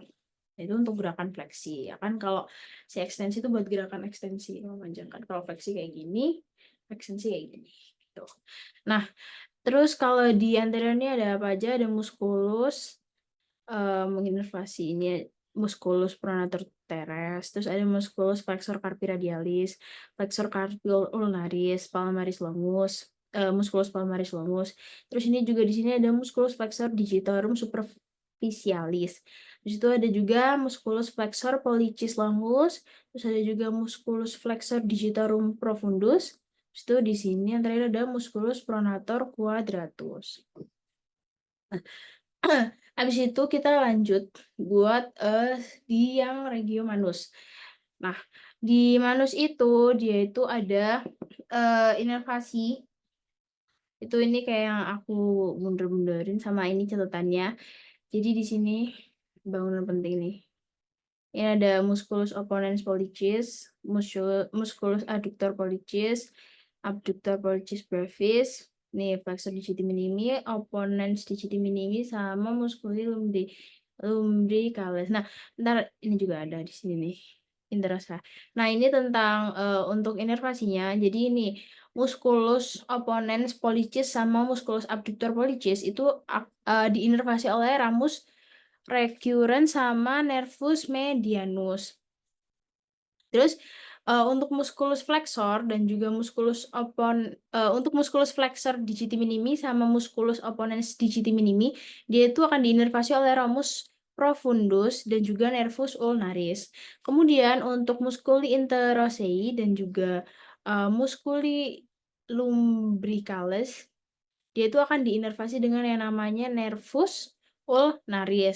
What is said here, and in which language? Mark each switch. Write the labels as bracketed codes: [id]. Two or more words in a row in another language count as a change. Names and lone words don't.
[id] Itu untuk gerakan fleksi, ya kan. Kalau si ekstensi itu buat gerakan ekstensi, memanjangkan. Kalau fleksi kayak gini, ekstensi kayak gini. Gitu. Nah, terus kalau di anterior ini ada apa aja? [la] Ada musculus, [id] menginervasi ini [la] musculus pronator teres, terus ada musculus flexor carpi radialis, flexor carpi ulnaris, palmaris longus, musculus palmaris longus. [id] Terus ini juga di sini ada [la] musculus flexor digitorum superficialis. [id] Di situ ada juga [la] musculus flexor pollicis longus, [id] terus ada juga [la] musculus flexor digitorum profundus. [id] Terus itu di sini yang terakhir ada [la] musculus pronator quadratus. [id] Habis itu kita lanjut buat di yang regio manus. Nah, di manus itu dia itu ada inervasi. Itu ini kayak yang aku bunder-bunderin sama ini catatannya. Jadi di sini bangunan penting nih. Ini ada [la] musculus opponens pollicis, musculus adductor pollicis, abductor pollicis brevis, nih flexor digiti minimi, opponens digiti minimi, sama musculi lumbricalis. [id] Nah, ntar ini juga ada di sini nih, interasa. Nah, ini tentang untuk inervasinya. Jadi ini [la] musculus opponens pollicis [id] sama [la] musculus abductor pollicis [id] itu diinervasi oleh [la] ramus recurrens [id] sama [la] nervus medianus. [id] Terus untuk [la] musculus flexor [id] dan juga untuk [la] musculus flexor digiti minimi [id] sama [la] musculus opponens digiti minimi, [id] dia itu akan diinervasi oleh [la] ramus profundus [id] dan juga [la] nervus ulnaris. [id] Kemudian untuk [la] musculi interosei [id] dan juga [la] musculi lumbricalis, [id] dia itu akan diinervasi dengan yang namanya [la] nervus ulnaris.